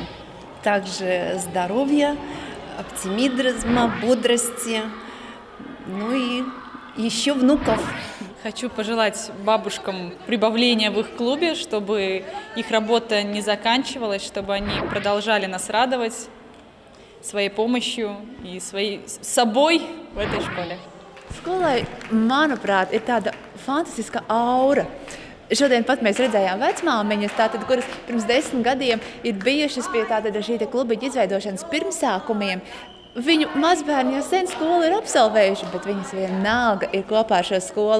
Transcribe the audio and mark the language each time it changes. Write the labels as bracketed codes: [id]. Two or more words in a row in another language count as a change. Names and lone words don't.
[ru] Также здоровья, оптимизма, бодрости, и еще внуков. Хочу пожелать бабушкам прибавления в их клубе, чтобы их работа не заканчивалась, чтобы они продолжали нас радовать своей помощью и собой в этой школе. [lv] Skolai, manuprāt, ir tāda fantastiska aura. Šodien pat mēs redzējām vecmāmiņas, kuras pirms 10 gadiem ir bijušas pie šī klubiņa izveidošanas pirmsākumiem. Viņu mazbērni jau sen skolu ir absolvējuši, bet viņas vienalga ir kopā ar šo skolu.